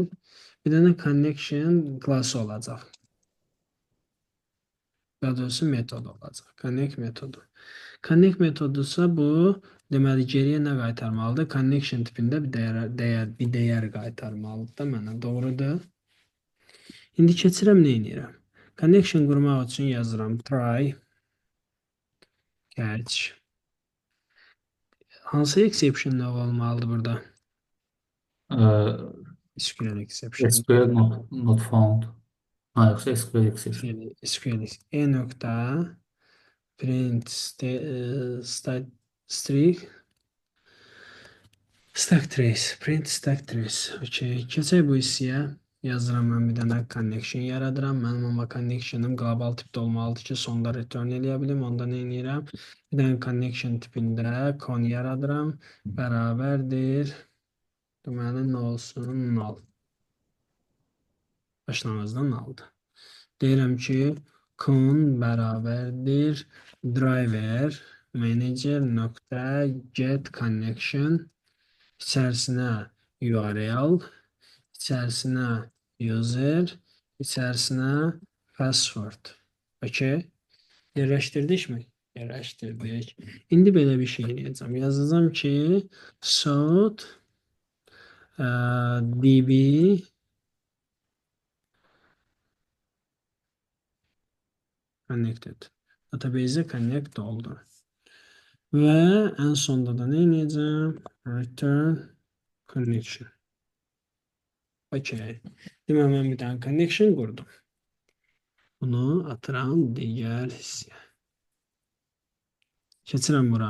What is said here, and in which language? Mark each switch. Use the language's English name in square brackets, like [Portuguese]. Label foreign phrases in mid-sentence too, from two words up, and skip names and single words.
[Azerbaijani] Bir dənə connection klassı olacaq. Daha doğrusu metod olacaq. Connect metodu. Connect metodusa bu deməli geriyə nə qaytarmalıdır? Connection tipində bir dəyər qaytarmalıdır da mənə. Doğrudur. İndi keçirəm nə edirəm? Connection qurmaq üçün yazıram [English] try catch. [Azerbaijani] Hansı exception olmalıdır burada? [English] SQL exception. SQL not found. [Azerbaijani] Ha, yoxsa [English] SQL exception. SQL e nokta print string stack trace. Print stack trace. [Azerbaijani] Okay. Keçək bu hissəyə. Yazıram mən bir dənə connection yaradıram. Mənim amma connection'ım global tipdə olmalıdır ki, sonda return eləyə bilim. Onda nə edirəm? Bir dənə connection tipində con yaradıram. Bərabərdir. Deməli nə olsun? Null. Başlanğıcda nulldur. Deyirəm ki, con bərabərdir [English] driver manager [Azerbaijani] nöqtə [English] get connection [Azerbaijani] içərisinə URL, içərisinə user, içərisinə password. Okay? Yerləşdirdikmi? Yerləşdirdik. İndi belə bir şey edəcəm. Yazacağam ki, [English] south db connected. [Azerbaijani] Database connect oldu. Və ən sonda da nə edəcəm? [English] Return connection. Okay. [Azerbaijani] Deməli, mən bir dənə connection qurdum. Bunu atıram digər hissəyə. Keçirəm bura.